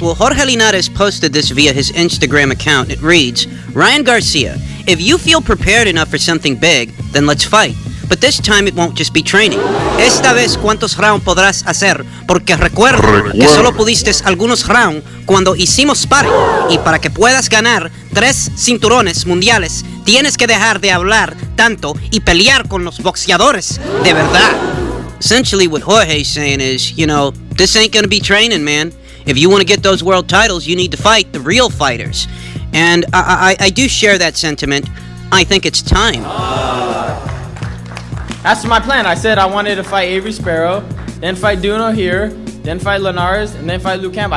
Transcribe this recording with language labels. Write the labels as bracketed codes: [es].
[en] Well, Jorge Linares posted this via his Instagram account. It reads, Ryan Garcia, if you feel prepared enough for something big, then let's fight. But this time it won't just be training. [es] Esta vez, ¿cuántos rounds podrás hacer? Porque recuerda que solo pudiste algunos rounds cuando hicimos sparring. Y para que puedas ganar 3 cinturones mundiales, tienes que dejar de hablar tanto y pelear con los boxeadores de verdad. [en] Essentially what Jorge's saying is, this ain't gonna be training, man. If you want to get those world titles, you need to fight the real fighters. And I do share that sentiment. I think it's time. That's my plan. I said I wanted to fight Avery Sparrow, then fight Duno here, then fight Linares, and then fight Luke Campbell.